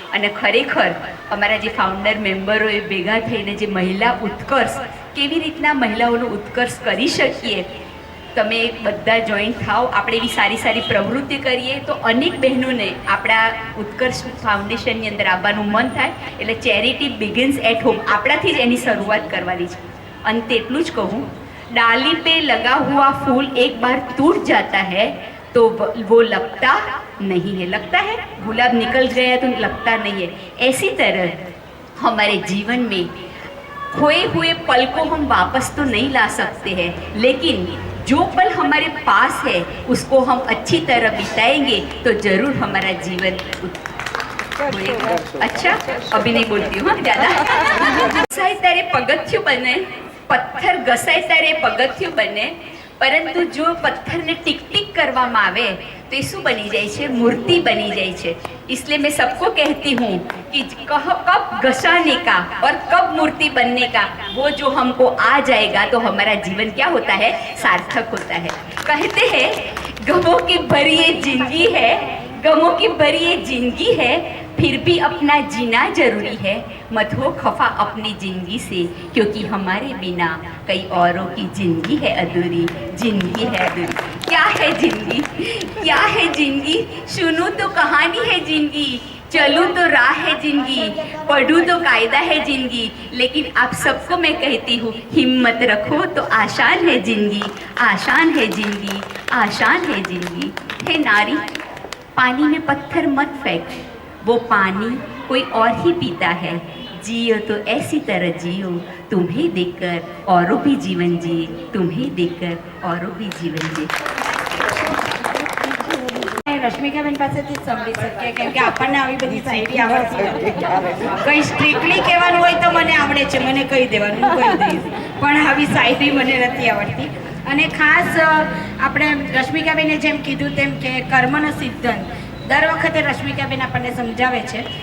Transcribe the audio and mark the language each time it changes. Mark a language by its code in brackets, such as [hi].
[gu] અને ખરેખર અમારા જે ફાઉન્ડર મેમ્બરોએ ભેગા થઈને જે મહિલા ઉત્કર્ષ, કેવી રીતના મહિલાઓનો ઉત્કર્ષ કરી શકીએ, તમે બધા જોઈન્ટ થાઓ, આપણે એવી સારી પ્રવૃત્તિ કરીએ તો અનેક બહેનોને આપણા ઉત્કર્ષ ફાઉન્ડેશનની અંદર આવવાનું મન થાય. એટલે [en] charity begins at home, [gu] આપણાથી જ એની શરૂઆત કરવાની છે. અંતે એટલું જ કહું, [hi] डाली पे लगा हुआ फूल एक बार टूट जाता है तो वो लगता नहीं है. लगता है गुलाब निकल गया तो लगता नहीं है. ऐसी तरह हमारे जीवन में खोए हुए पल को हम वापस तो नहीं ला सकते हैं, लेकिन जो पल हमारे पास है उसको हम अच्छी तरह बिताएंगे तो जरूर हमारा जीवन अच्छा. अभी नहीं बोलती हूँ ज़्यादा. [gu] घसाय ત્યારે પગથિયું બને, પથ્થર ઘસાય ત્યારે પગથિયું બને, પરંતુ જો પથ્થરને टिक टिक કરવામાં આવે [hi] तो ये [gu] શું બની જાય છે? मूर्ति बनी જાય છે. [hi] इसलिए मैं सबको कहती हूँ कि कब घसाने का और कब मूर्ति बनने का वो जो हमको आ जाएगा तो हमारा जीवन क्या होता है? सार्थक होता है. कहते हैं गमों की भरी ये जिंदगी है, गमों की भरी ये जिंदगी है, फिर भी अपना जीना जरूरी है. मत हो खफा अपनी जिंदगी से, क्योंकि हमारे बिना कई औरों की जिंदगी है अधूरी. जिंदगी है अधूरी. क्या है जिंदगी? क्या है जिंदगी? सुनूं तो कहानी है जिंदगी, चलूं तो राह है जिंदगी, पढ़ूं तो कायदा है जिंदगी. लेकिन आप सबको मैं कहती हूँ हिम्मत रखो तो आसान है जिंदगी, आसान है जिंदगी, आसान है जिंदगी. हे नारी, पानी में पत्थर मत फेंक, वो पानी कोई और ही पीता है. जियो तो ऐसी तरह जियो, तुम्हें देखकर औरों भी जीवन जिए, तुम्हें देखकर औरों भी जीवन जिए. [gu] રશ્મિકાબેન પાસેથી જ સાંભળી શકીએ કેમ કે આપણને આવી બધી શાયરી આવડતી નથી. કંઈ સ્ટ્રિક્ટલી કહેવાનું હોય તો મને આવડે છે, મને કહી દેવાનું, હું કહી દઈશ, પણ આવી શાયરી મને નથી આવડતી. અને ખાસ આપણે રશ્મિકાબેને જેમ કીધું તેમ કે કર્મનો સિદ્ધાંત દર વખતે રશ્મિકાબેન આપણને સમજાવે છે.